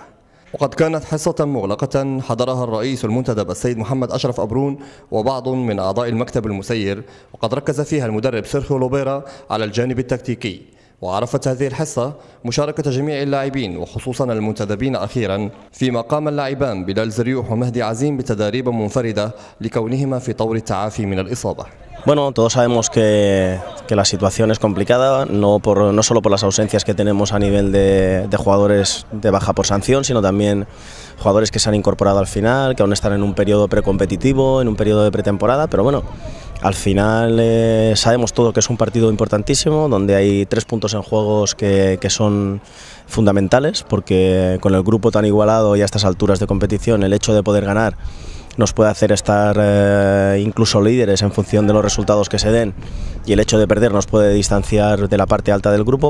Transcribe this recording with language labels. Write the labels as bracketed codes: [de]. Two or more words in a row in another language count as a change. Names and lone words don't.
[ar] وقد كانت حصة مغلقة حضرها الرئيس المنتدب السيد محمد أشرف أبرون وبعض من أعضاء المكتب المسير، وقد ركز فيها المدرب سيرخيو لوبيرا على الجانب التكتيكي. وعرفت هذه الحصة مشاركة جميع اللاعبين وخصوصا المنتدبين أخيرا، فيما قام اللاعبان بلال زريوح ومهدي عزيم بتداريب منفردة لكونهما في طور التعافي من الإصابة. [es] Bueno, todos sabemos que la situación es complicada, no solo por las ausencias que tenemos a nivel de jugadores de baja por sanción, sino también jugadores que se han incorporado al final, que aún están en un periodo precompetitivo, en un periodo de pretemporada, pero bueno, al final sabemos todo que es un partido importantísimo, donde hay 3 puntos en juegos que son fundamentales, porque con el grupo tan igualado y a estas alturas de competición, el hecho de poder ganar nos puede hacer estar incluso líderes en función de los resultados que se den, y el hecho de perder nos puede distanciar de la parte alta del grupo.